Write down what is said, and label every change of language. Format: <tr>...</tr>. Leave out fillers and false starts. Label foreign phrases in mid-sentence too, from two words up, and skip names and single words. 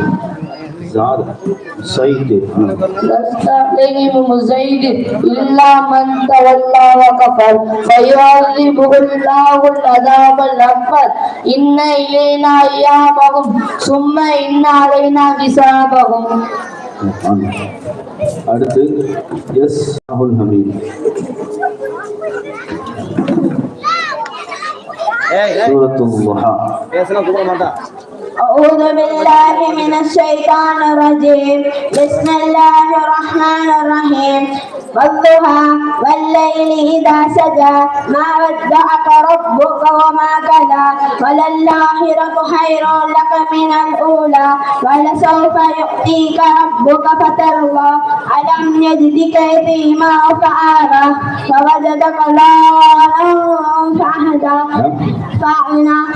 <ar>لست عليهم بمسيطر إلا من تولى وكفر فيعذبه الله العذاب الأكبر إن إلينا إيابهم ثم إن علينا حسابهم.</ar> <ta>அடுத்து எஸ் ராகுல் ஹமீத் சூரத்துல் துஹா.</ta> <ar>أعوذ بالله من الشيطان الرجيم بسم الله الرحمن الرحيم والضحى والليل إذا سجى ما ودعك ربك وما قلى وللآخرة خير لك من الأولى ولسوف يؤتيك ربك فترضى ألم يجدك يتيما فآوى فوجدك ضالا فهدى فأغنى</ar>